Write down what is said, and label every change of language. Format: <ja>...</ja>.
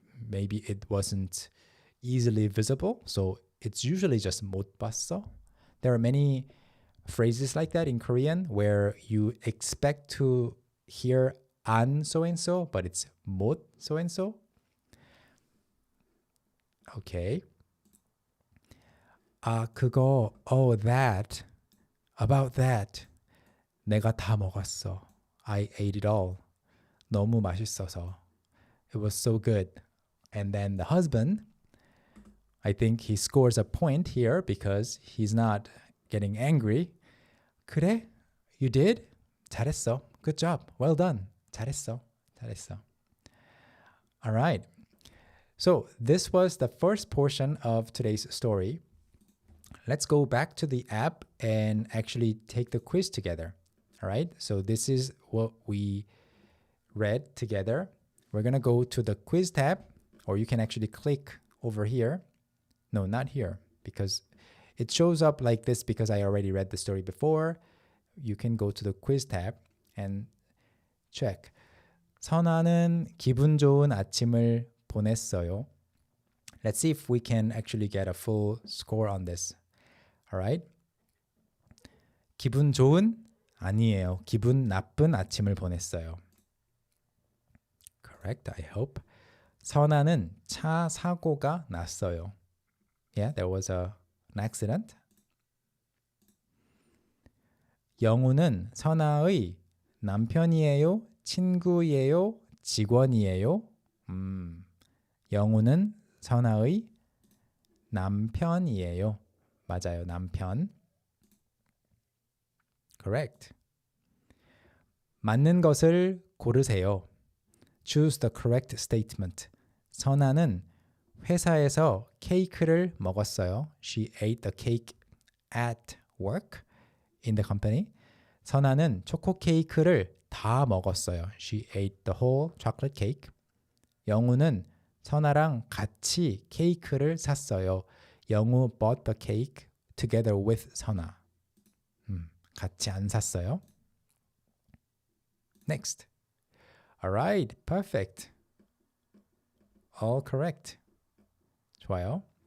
<en>Maybe it wasn't easily visible. So it's usually just</en> <ko>못 봤어.</ko> <en>There are many phrases like that in Korean where you expect to hear 안 so-and-so, but it's 못 so-and-so. Okay.</en> <ko>그거,</ko> <en>that, about that,</en> <ko>내가 다 먹었어.</ko> <en>I ate it all.</en> <ko>너무 맛있어서.</ko> <en>It was so good. And then the husband, I think he scores a point here because he's not getting angry.</en> <ko>그래?</ko> <en>You did?</en> <ko>잘했어.</ko> <en>Good job. Well done. 잘했어. All right. So this was the first portion of today's story. Let's go back to the app and actually take the quiz together. All right. So this is what we read together. We're going to go to the quiz tab, or you can actually click over here. No, not here, because it shows up like this because I already read the story before. You can go to the quiz tab and check.</en> <ko>선아는 기분 좋은 아침을 보냈어요.</ko> <en>Let's see if we can actually get a full score on this. All right.</en> <ko>기분 좋은? 아니에요. 기분 나쁜 아침을 보냈어요.</ko> <en>Correct, I hope.</en> <ko>선아는 차 사고가 났어요.</ko> <en>Yeah, there was an accident.</en> <ko>영우는 선아의 남편이에요? 친구예요? 직원이에요? 영우는 선아의 남편이에요. 맞아요, 남편.</ko> <en>Correct.</en> <ko>맞는 것을 고르세요.</ko> <en>Choose the correct statement.</en> <ko>선아는 회사에서 케이크를 먹었어요.</ko> <en>She ate the cake at work in the company.</en> <ko>선아는 초코 케이크를 다 먹었어요.</ko> <en>She ate the whole chocolate cake.</en> <ko>영우는 선아랑 같이 케이크를 샀어요.</ko> <en>영우 bought the cake together with 선아.</en> <ko>같이 안 샀어요.</ko> <en>Next. All right, perfect. all correct.</en> <ko>좋아요.</ko>